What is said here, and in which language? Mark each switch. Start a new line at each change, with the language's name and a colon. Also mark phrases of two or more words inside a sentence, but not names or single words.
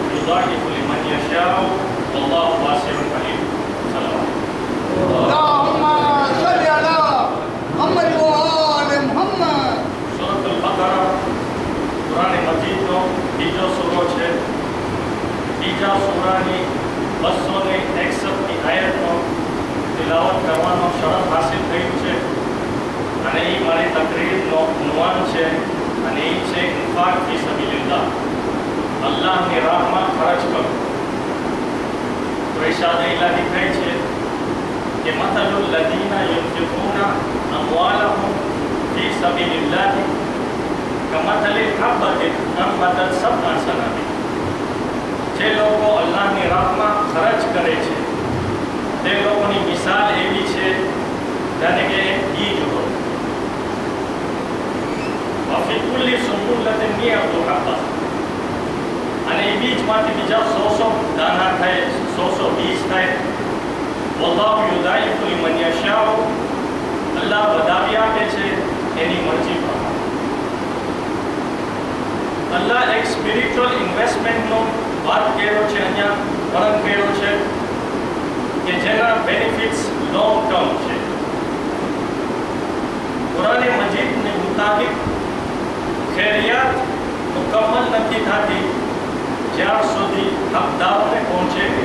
Arabic: يضاعف لمن يشاء والله واسع عليم. اللهم صل على محمد وآل محمد.
Gujarati: سورۃ البقرہ قرآن مجید નો બીજો સૂરો છે. બીજા સૂરાની 261 આયતનો તિલાવત કરવાનો શરફ હાસિલ થયું છે અને એ મારી તકરીરનો ઉન્વાન છે અને એ છે
Arabic: إنفاق في سبيل الله,
Gujarati: અલ્લાહની રાહમાં ખર્ચ કરો. તો ઇરશાદ ઇલાહી કહે છે
Arabic: کہ مثل الذین ينفقون اموالهم فی سبیل اللہ کمثل حبۃ انبتت سبع سنابل.
Gujarati: જે લોકો અલ્લાહની રાહમાં ખર્ચ કરે છે તે લોકોની મિસાલ એવી છે જાણે કે એક બીજ હોય.
Arabic: وفی کل سنبلۃ مئۃ حبۃ,
Gujarati: અને એ બીજમાંથી બીજા 100 દાના થાય, 100 બીજ થાય.
Arabic: واللہ یضاعف لمن یشاء,
Gujarati: اللہ વધાવી આપે છે એની મરજી પ્રમાણે. અલ્લાહ એક
English: spiritual investment
Gujarati: વાત કર્યો છે, અહીંયા વર્ણન કર્યો છે કે જેના બેનિફિટ્સ
English: long term
Gujarati: છે. કુરાન મજીદને મુતાબિક ખૈરિયાત મુકમ્મલ નથી થતી જ્યાર સુધી હકદારને પહોંચે.